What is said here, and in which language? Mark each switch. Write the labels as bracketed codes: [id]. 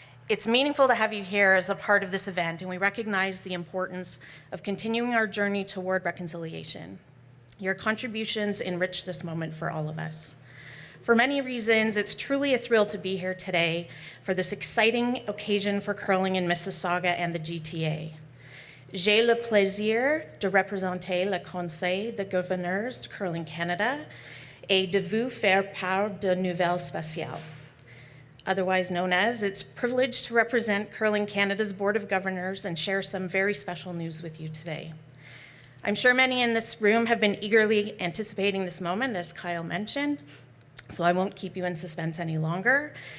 [en] It's meaningful to have you here as a part of this event, and we recognize the importance of continuing our journey toward reconciliation. Your contributions enrich this moment for all of us. For many reasons, it's truly a thrill to be here today for this exciting occasion for curling in Mississauga and the GTA. [fr] J'ai le plaisir de représenter le Conseil de gouverneurs de Curling Canada et de vous faire part de nouvelles spéciales. [en] Otherwise known as, it's a privilege to represent Curling Canada's Board of Governors and share some very special news with you today. I'm sure many in this room have been eagerly anticipating this moment, as Kyle mentioned, so I won't keep you in suspense any longer.